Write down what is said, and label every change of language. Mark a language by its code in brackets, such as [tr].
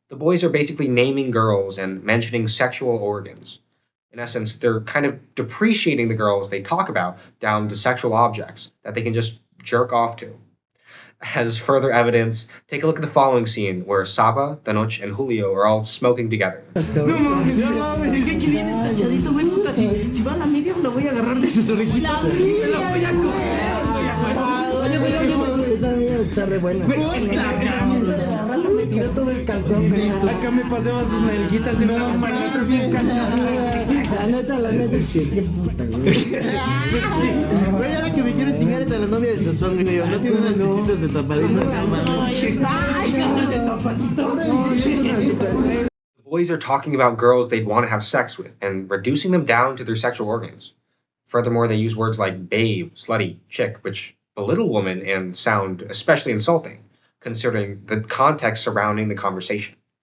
[en] The boys are basically naming girls and mentioning sexual organs. In essence, they're kind of depreciating the girls they talk about down to sexual objects that they can just jerk off to. As further evidence, take a look at the following scene where Saba, Tenoch, and Julio are all smoking together. [es] No mames, no mames. ¿Qué viene tachadito, güey? Puta, si va a la Miriam, la voy a agarrar de sus orejitas. Me la voy a coger. Oye, esa mierda está re buena. Me tiró todo el calzón, güey. Acá me pasaba sus nalguitas de una manita bien cachada. La neta, sí, qué puta, güey. Güey, ahora que me quiero chingar es a la novia del Sazón, güey. No tiene unas chichitas de tapadito. [en] The boys are talking about girls they'd want to have sex with and reducing them down to their sexual organs. Furthermore, they use words like babe, slutty, chick, which belittle women and sound especially insulting, considering the context surrounding the conversation.